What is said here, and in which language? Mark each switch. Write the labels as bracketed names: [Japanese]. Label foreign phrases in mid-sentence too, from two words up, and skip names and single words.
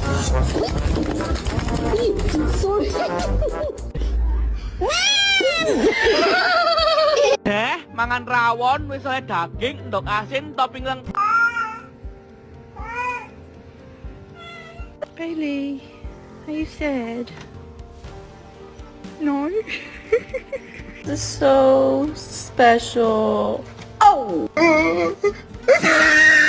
[English] Sorry. [Javanese] Mangan rawon wis oleh daging, endok asin, topping lengkap. [English] Bailey, are you sad? No? This is so special. Oh!